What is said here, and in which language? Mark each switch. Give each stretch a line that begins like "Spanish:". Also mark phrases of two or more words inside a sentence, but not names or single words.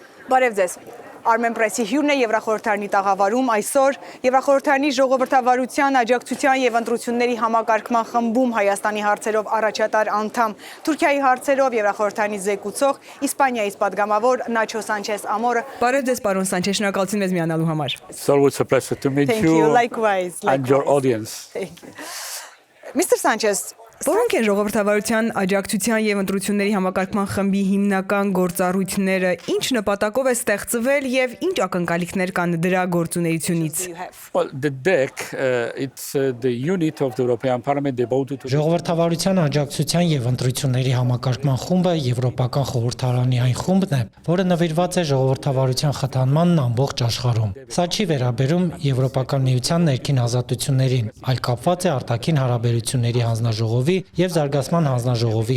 Armenian: Բարև ձեզ։ Armen Press-ի հյուրն է Եվրախորհրդարանի տաղավարում այսօր Եվրախորհրդարանի ժողովրդավարության, աջակցության եւ ընտրությունների համակարգման խմբում Հայաստանի հարցերով առաջատար անդամ, Թուրքիայի հարցերով Եվրախորհրդարանի զեկուցող, Իսպանիայից падգամավոր Nacho Sanchez Amor-ը։ Բարև ձեզ, պարոն Sanchez, շնորհակալություն մեզ միանալու համար։
English: It's always a pleasure to meet you. Likewise. And your audience. Thank you. Mr. Sanchez,
Armenian: Որոնք են ժողովրդավարության, աջակցության եւ ընտրությունների համակարգման խմբի հիմնական գործառույթները, ինչ նպատակով է ստեղծվել եւ ինչ ակնկալիքներ կան դրա գործունեությունից։
English: Well, the DEC, it's the unit of the European Parliament devoted to
Armenian: Ժողովրդավարության, աջակցության եւ ընտրությունների համակարգման խումբը Եվրոպական խորհրդարանի այն խումբն է, որը նվիրված է ժողովրդավարության խթանմանն ամբողջ աշխարհում։ Սա չի վերաբերում Եվրոպական միության ներքին ազատություններին, այլ կապված է արտաքին հարաբերությունների հանձնաժողովի եւ զարգացման հանձնաժողովի